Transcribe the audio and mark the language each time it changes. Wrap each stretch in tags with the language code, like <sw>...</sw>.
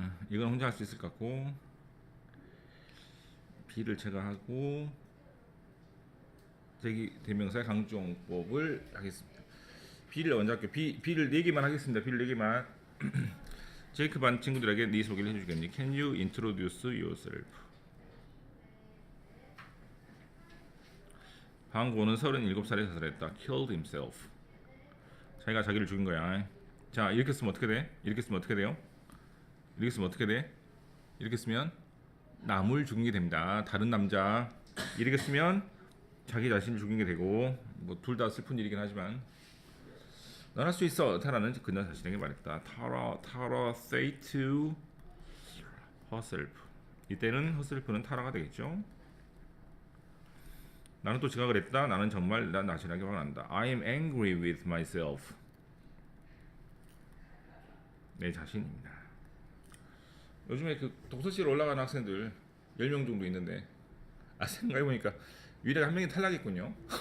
<ko>이건 혼자 할 수 있을 것 같고 B를 제거하고 제기대명사의 강조용법을 하겠습니다. B를 먼저 할게요. B를 4개만 하겠습니다. B를 4개만. 제이크 반 친구들에게 네 소개를 해주겠니?</ko> <en>Can you introduce yourself?</en> <ko>방고는 37살에 자살했다.</ko> <en>Killed himself.</en> <ko>자기가 자기를 죽인 거야. 자 이렇게 쓰면 어떻게 돼? 이렇게 쓰면 어떻게 돼요? 이렇게 쓰면 어떻게 돼? 이렇게 쓰면 남을 죽이는 게 됩니다. 다른 남자 이렇게 쓰면 자기 자신을 죽이는 게 되고 뭐 둘 다 슬픈 일이긴 하지만 넌 할 수 있어. 타라는 그녀 자신에게 말했다.</ko> <en>타라 say to herself.</en> <ko>이때는 herself는 타라가 되겠죠. 나는 또 지각을 했다. 나는 정말 나 자신에게 화가 난다.</ko> <en>I am angry with myself.</en> <ko>내 자신입니다. 요즘에 그 독서실 올라가는 학생들 10명 정도 있는데 생각해보니까 유일하게 한 명이 탈락했군요.</ko>